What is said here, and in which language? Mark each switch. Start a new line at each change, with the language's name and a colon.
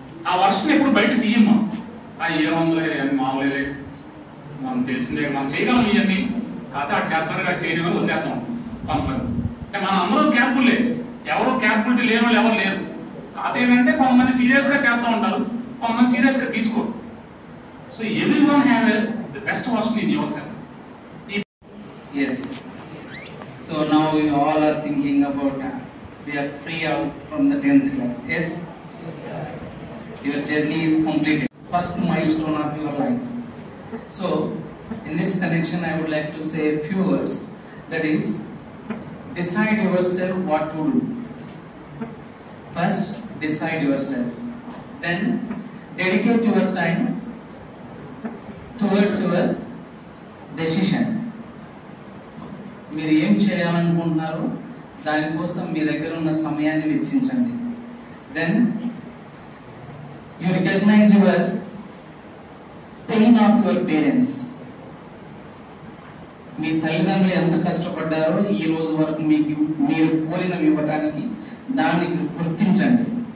Telugu: ఆ వర్షన్ ఎప్పుడు బయట తీయం మనం. ఏముందిలే అని మామూలే, మనం తెలిసిందే, మనం చేయగలం ఇవన్నీ, కాకపోతే ఆ చేతనగా చేయని వదిలేస్తాం కొంతమంది. అంటే మన అందరూ క్యాపబుల్లే, ఎవరు క్యాపబిలిటీ లేని వాళ్ళు ఎవరు లేరు. కాకపోతే ఏంటంటే కొంతమంది సీరియస్ గా చేస్తూ ఉంటారు, కొంతమంది సీరియస్ గా తీసుకోరు.
English: So everyone have the best version in your self. Yes. So now you all are thinking about we are free out from the 10th class. Yes. Your journey is completed. First milestone of your life. So in this connection, I would like to say a few words. That is, decide yourself what to do. First, decide yourself. Then, dedicate your time towards your decision.
Telugu: మీరు ఏం చేయాలనుకుంటున్నారో దానికోసం మీ దగ్గర ఉన్న సమయాన్ని వెచ్చించండి.
English: Then you recognise your pain of your parents.
Telugu: మీ తల్లిదండ్రులు ఎంత కష్టపడ్డారో ఈ రోజు వరకు మీరు కోరినవి ఇవ్వడానికి దాన్ని గుర్తించండి.